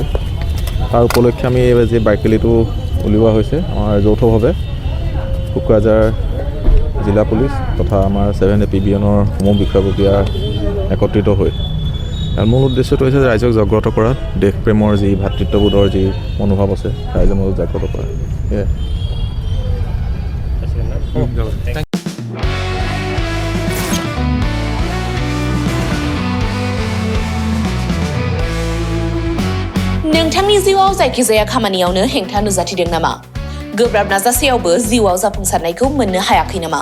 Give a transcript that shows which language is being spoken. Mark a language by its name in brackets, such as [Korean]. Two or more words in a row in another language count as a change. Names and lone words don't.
[Assamese] তাৰ উপলক্ষে আমি যি বাইক ৰেলীটো উলিওৱা হৈছে আমাৰ যৌথভাৱে কোকৰাঝাৰ জিলা পুলিচ তথা আমাৰ 7AP বিয়নৰ সমূহ বিষয়ববীয়া একত্ৰিত হৈ মূল উদ্দেশ্যটো হৈছে ৰাইজক জাগ্ৰত কৰা, দেশপ্ৰেমৰ যি ভাতৃত্ববোধৰ যি মনোভাৱ আছে ৰাইজৰ মাজত জাগ্ৰত কৰা। [Bodo] नोंथांनि जिउआव जायखिजाया खामानियावनो हेंथा नुजाथिदों नामा? गोब्राब नाजासेयावबो जिउआव जाफुंसारनायखौ मोननो हायाखै नामा?